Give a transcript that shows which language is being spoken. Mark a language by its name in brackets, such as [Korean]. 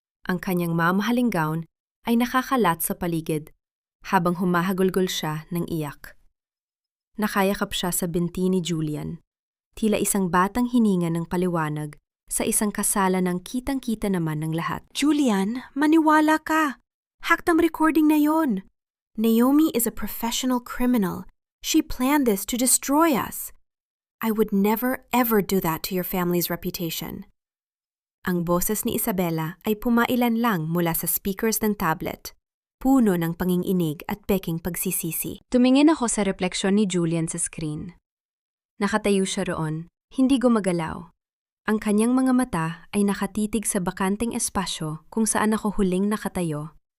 [Filipino] Ang kanyang mamahaling gown ay nakakalat sa paligid habang humahagulgol siya ng iyak. Nakayakap siya sa binti ni Julian. Tila isang batang hininga ng paliwanag sa isang kasalan ng kitang-kita naman ng lahat. Julian, maniwala ka. Hakdam recording na yon. [English] Naomi is a professional criminal. She planned this to destroy us. I would never ever do that to your family's reputation. [Filipino] Ang boses ni Isabela ay pumailan lang mula sa speakers ng tablet, puno ng panginginig at peking pagsisisi. Tumingin ako sa refleksyon ni Julian sa screen. Nakatayo siya roon, hindi gumagalaw. Ang kanyang mga mata ay nakatitig sa bakanteng espasyo kung saan ako huling nakatayo.